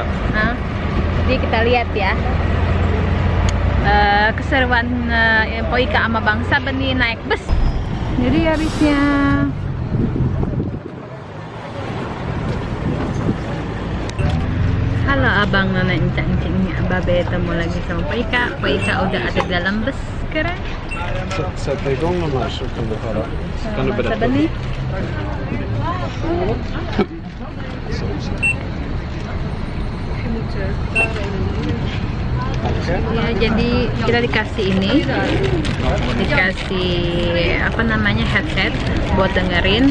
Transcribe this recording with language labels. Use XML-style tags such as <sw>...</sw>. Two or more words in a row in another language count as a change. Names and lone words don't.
<id>Nah, jadi kita lihat ya keseruan Poika sama Bang Sabeni naik bus. Jadi habisnya halo abang nona encang-encingnya Babe ketemu lagi sama Poika. Poika udah ada dalam bus sekarang.</id> <sv>Sätta igång de här så kan du höra. Kan du berätta? Sabeni.</sv> <id>Ya, jadi kita dikasih ini, dikasih apa namanya headset buat dengerin.</id>